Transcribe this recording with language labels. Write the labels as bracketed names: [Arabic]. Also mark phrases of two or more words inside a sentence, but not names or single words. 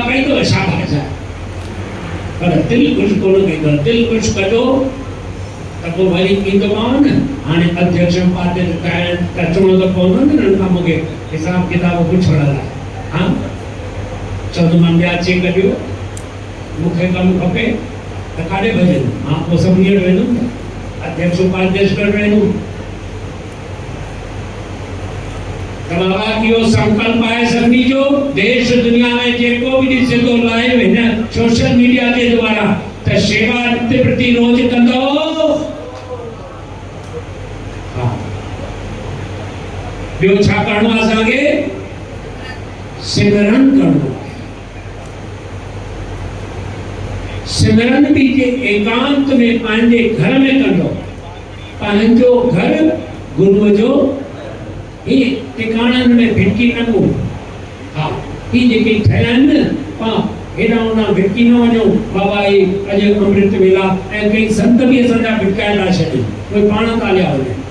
[Sindhi] कई अथव शाबाश आहे पर दिल ख़ुशि कोन कई अथव दिलि ख़ुशि कजो त पोइ वरी ईंदोमांव न हाणे अध्यक्ष उपाध्यक्ष ठाहिण त अचिणो त पवंदो न हिननि खां मूंखे हिसाब किताब पुछण लाइ हा चवंदोमांनि ॿिया चेक ॾियो मूंखे कमु खपे त काॾे भॼनि मां पोइ सभिनी वटि वेंदुमि न अध्यक्ष उपाध्यक्ष वटि वेंदुमि त बाबा इहो संकल्प आहे सभिनी जो देश दुनिया में जेको बि ॾिसे थो लाइव हिन [English] social media [Sindhi] जे द्वारा त सेवा नित्य प्रति रोज कंदो हा ॿियो छा करणो आहे असांखे सिमरन करणो आहे सिमरन बि जे एकांत में पंहिंजे घर में कंदो पंहिंजो घर गुरुअ जो ही टिकाणनि में भिटकी न को हा ही जेके ठहिया आहिनि न पां हेॾा होॾा भिटकी न वञो बाबा ही अॼु अमृत वेला ऐं कई संत बि असांजा भिटकाए था छॾनि उहे पाण था हलिया वञनि